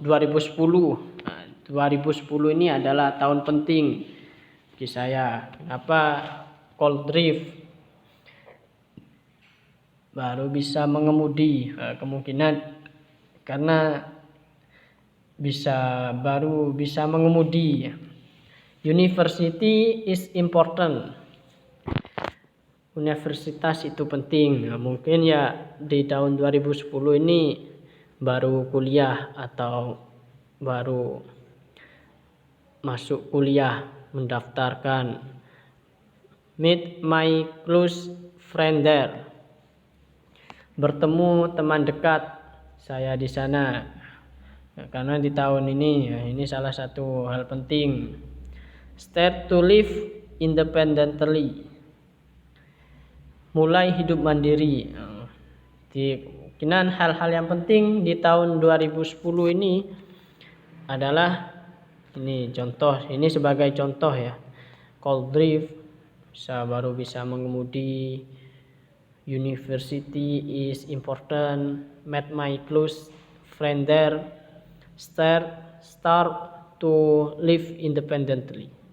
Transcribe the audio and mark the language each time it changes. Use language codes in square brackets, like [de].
[id] Nah, 2010 ini adalah tahun penting bagi saya. Kenapa Cold Drift? Baru bisa mengemudi, kemungkinan karena baru bisa mengemudi. [en] University is important. [id] Universitas itu penting. Nah, mungkin ya di tahun 2010 ini baru kuliah atau baru masuk kuliah, mendaftarkan. [en] Meet my close friend there. [id] Bertemu teman dekat saya di sana. Nah, karena di tahun ini, ya, ini salah satu hal penting. [en] Start to live independently. [id] Mulai hidup mandiri. Kemungkinan hal-hal yang penting di tahun 2010 ini adalah ini contoh, ini sebagai contoh ya. Cold Drift, baru bisa mengemudi. [en] University is important. Met my close friend there. Start to live independently.